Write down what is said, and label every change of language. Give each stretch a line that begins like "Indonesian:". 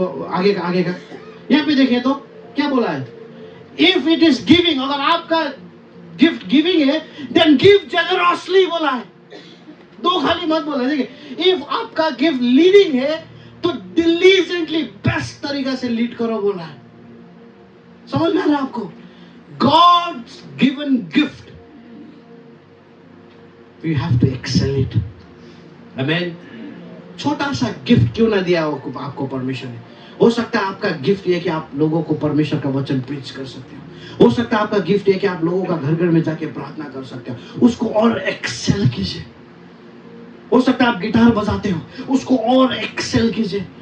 Hindi: आगे का यहाँ पे देखिए तो क्या बोला है?
English: if it is giving,
Hindi: अगर आपका गिफ्ट गिविंग है,
English: then give generously
Hindi: बोला है। 2 खाली मत बोला। देखिए, इफ आपका गिफ्ट लीडिंग है तो डिलीजेंटली बेस्ट तरीका से लीड करो बोला है। समझ में आ रहा है आपको?
English: God's given gift, we have to excel it. Amen.
Hindi: छोटा सा गिफ्ट क्यों ना दिया आपको परमेश्वर ने? हो सकता है आपका गिफ्ट ये कि आप लोगों को परमेश्वर का वचन प्रीच कर सकते हो सकता है आपका गिफ्ट ये कि आप लोगों का घर घर में जाके प्रार्थना कर सकते हो, उसको और एक्सेल कीजिए। हो सकता है आप गिटार बजाते हो, उसको और एक्सेल कीजिए।